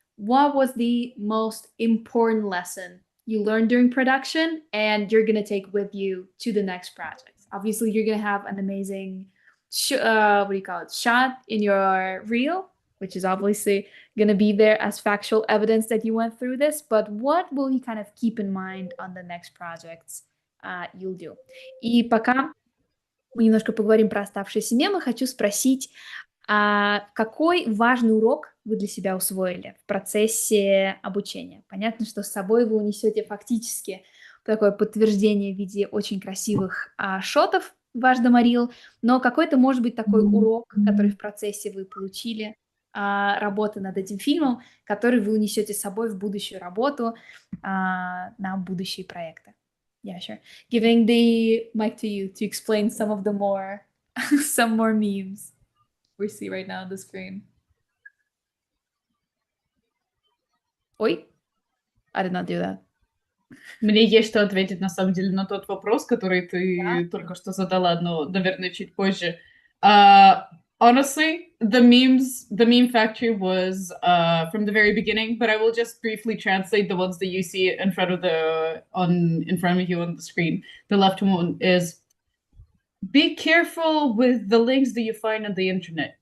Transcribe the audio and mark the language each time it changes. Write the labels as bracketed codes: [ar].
[en] What was the most important lesson you learned during production and you're going to take with you to the next project? Obviously, you're going to have an amazing shot in your reel, which is obviously going to be there as factual evidence that you went through this, but what will you kind of keep in mind on the next projects you'll do? [ru] И пока мы немножко поговорим про оставшиеся мемы, хочу спросить, какой важный урок вы для себя усвоили в процессе обучения? Понятно, что с собой вы унесете фактически такое подтверждение в виде очень красивых шотов в ваш доморил, но какой-то, может быть, такой урок, который в процессе вы получили, работы над этим фильмом, который вы унесете с собой в будущую работу, на будущие проекты. [en] Yeah, sure. Giving the mic to you to explain some of the more some more memes we see right now on the screen. Ой, I did not do that. [ru] Мне есть что ответить, на самом деле, на тот вопрос, который ты только что задала, но, наверное, чуть позже. [en] Honestly, the meme factory was from the very beginning, but I will just briefly translate the ones that you see in front of you on the screen. The left one is, be careful with the links that you find on the internet.